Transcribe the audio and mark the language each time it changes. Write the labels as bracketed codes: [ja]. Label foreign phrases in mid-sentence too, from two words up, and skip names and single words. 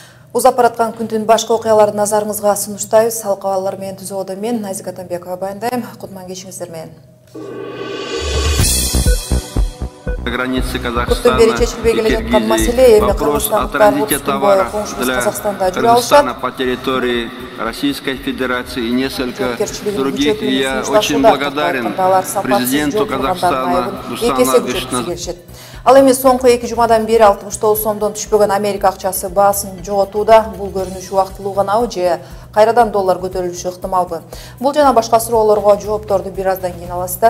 [ky] Узап бараткан күндүн башка окуяларын назарыңызга сунуштайбыз. Алкабалар менен түзүүдө мен Назик Атамбекова баяндайм. Кутман кечиңиздер менен. Көптөн бери чечилбей келе жаткан маселе эми кыргызстандыктар коңшубуз Казакстанда жүрө алышат. [ru] По территории Российской Федерации и несколько других. Я очень благодарен президенту Казахстана Нурсултану Абишевичу. [ky] Ал эми соңку 2 жумадан бери 69 сомдон түшпөгөн Америка акчасы баасын жоготууда. Бул көрүнүш убактылуу ганабы же кайрадан доллар көтөрүлүшү ыктымалбы? Бул жана башка суроолорго жоопторду бир аздан кийин аласыздар.